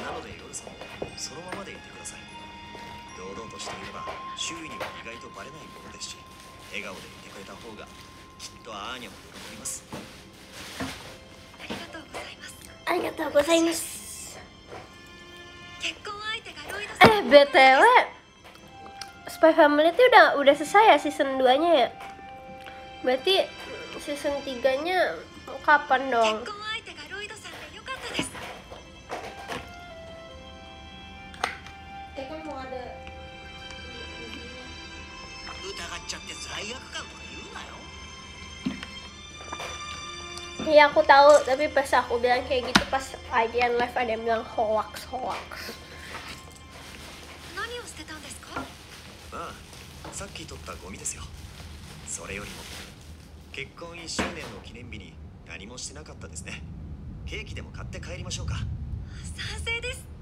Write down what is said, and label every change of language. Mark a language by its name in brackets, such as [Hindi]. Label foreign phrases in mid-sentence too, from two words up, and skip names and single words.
[Japanese] なので夜さんもそのままでいてください。堂々としていれば周囲には意外とバレないものですし、笑顔でいてくれた方がきっとアーニャも喜びます。ありがとうございます。ありがとうございます. 結婚相手がロイドさん。 [Indonesian] BTW Spy Family itu udah selesai ya season 2-nya ya? Berarti season 3-nya kapan [Japanese] 結 [Indonesian] dong? [Japanese] 婚相手がロイドさんでよかったです。 [Indonesian] Kan mau ada [Japanese] 疑っちゃって罪悪感とか言うなよ。 [Indonesian] Iya aku tahu, tapi pas aku bilang kayak gitu pas IGN live ada yang bilang hoax. [Japanese] 何を捨てたんですか？ああ、さっき取ったゴミですよ。それよりも結婚1周年の記念日に何もしてなかったですね。ケーキでも買って帰りましょうか。賛成です。